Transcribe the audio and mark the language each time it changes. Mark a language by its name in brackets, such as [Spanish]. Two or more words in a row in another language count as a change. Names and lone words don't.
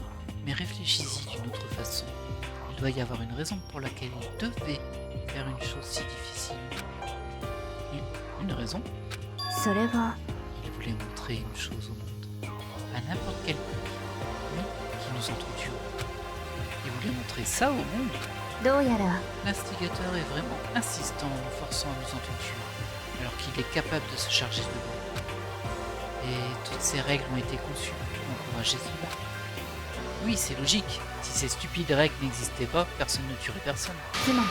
[French] Mais réfléchis-y d'une autre façon. Il doit y avoir une raison pour laquelle il devait faire une chose si difficile. Une raison? [Japanese] それは [French] Il voulait montrer une chose au monde. À n'importe quel prix. Nous qui nous entretuons. Il voulait montrer ça au monde. [Japanese] どうやら [French] L'instigateur est vraiment insistant en nous forçant à nous entretuer, alors qu'il est capable de se charger de nous. Et toutes ces règles ont été conçues pour encourager cela. Oui, c'est logique. Si ces stupides règles n'existaient pas, personne ne tuerait personne. [Japanese] つまり